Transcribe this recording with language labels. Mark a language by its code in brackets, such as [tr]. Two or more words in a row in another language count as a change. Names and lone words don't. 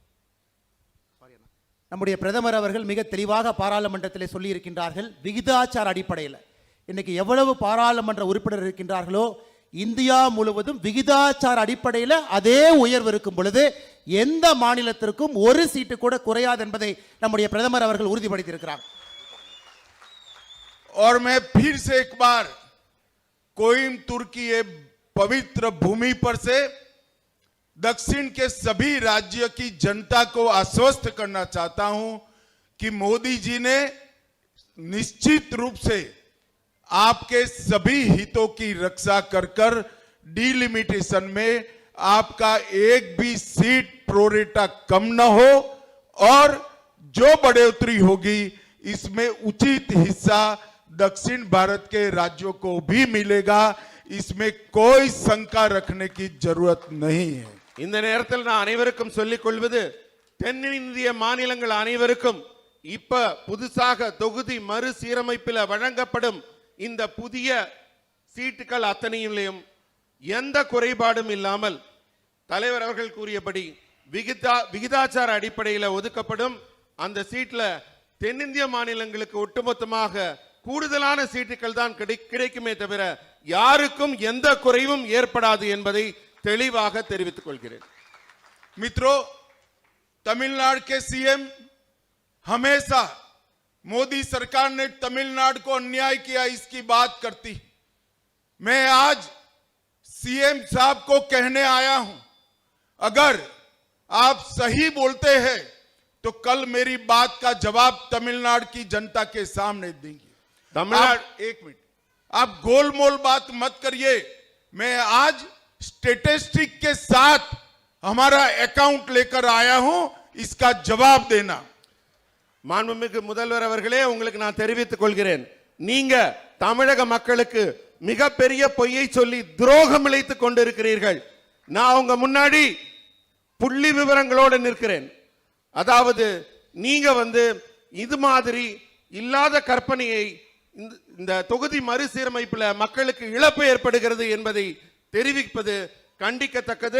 [ta] நம்முடைய பிரதமர் அவர்கள் மிக தெளிவாக பாராளுமன்றத்திலே சொல்லி இருக்கின்றார்கள், விகிதாச்சார அடிப்படையில் இன்னைக்கு எவ்வளவு பாராளுமன்ற உறுப்பினர் இருக்கின்றார்களோ இந்தியா முழுவதும் விகிதாச்சார அடிப்படையில் அதே உயர்வு இருக்கும் பொழுது எந்த மாநிலத்திற்கும் ஒரு சீட்டு கூட குறையாது என்பதை நம்முடைய பிரதமர் அவர்கள் உறுதிப்படுத்தியிருக்கிறார். [hi] और मैं फिर से एक बार कोयम्बटूर की ये पवित्र भूमि पर से दक्षिण के सभी राज्य की जनता को आश्वस्त करना चाहता हूं कि मोदी जी ने निश्चित रूप से आपके सभी हितों की रक्षा कर कर डिलिमिटेशन में आपका एक भी सीट प्रोरेटा कम न हो और जो बढ़ोतरी होगी इसमें उचित हिस्सा दक्षिण भारत के राज्यों को भी मिलेगा। इसमें कोई शंका रखने की जरूरत नहीं है। [ta] இந்த நேரத்தில் நான் அனைவருக்கும் சொல்லிக் கொள்வது, தென்னிந்திய மாநிலங்கள் அனைவருக்கும் இப்ப புதுசாக தொகுதி மறுசீரமைப்பில் வழங்கப்படும் இந்த புதிய சீட்டுகள் அத்தனையிலும் எந்த குறைபாடும் இல்லாமல் தலைவர் அவர்கள் கூறியபடி விகிதாச்சார அடிப்படையில் ஒதுக்கப்படும் அந்த சீட்ல தென்னிந்திய மாநிலங்களுக்கு ஒட்டுமொத்தமாக கூடுதலான சீட்டுகள் தான் கிடைக்குமே தவிர யாருக்கும் எந்த குறைவும் ஏற்படாது என்பதை தெளிவாக தெரிவித்துக் கொள்கிறேன்। [hi] मित्रों, तमिलनाडु के सीएम हमेशा मोदी सरकार ने तमिलनाडु को अन्याय किया इसकी बात करती। मैं आज सीएम साहब को कहने आया हूं, अगर आप सही बोलते हैं तो कल मेरी बात का जवाब तमिलनाडु की जनता के सामने देंगे। तमिलनाडु एक मिनट, आप गोलमोल बात मत करिए। मैं आज स्टेटिस्टिक के साथ हमारा अकाउंट लेकर आया हूं, इसका जवाब देना। [ta] மாண்புமிகு முதல்வர் அவர்களே, உங்களுக்கு நான் தெரிவித்துக் கொள்கிறேன், நீங்க தமிழக மக்களுக்கு மிகப்பெரிய பொய்யை சொல்லி துரோகம் இழைத்துக் கொண்டிருக்கிறீர்கள்। நான் உங்க முன்னாடி புள்ளி விவரங்களோடு நிற்கிறேன்। அதாவது நீங்க இது மாதிரி இல்லாத கற்பனையை இந்த தொகுதி மறுசீரமைப்புல மக்களுக்கு இழப்பு ஏற்படுகிறது என்பதை தெரிவிப்பது கண்டிக்கத்தக்கது।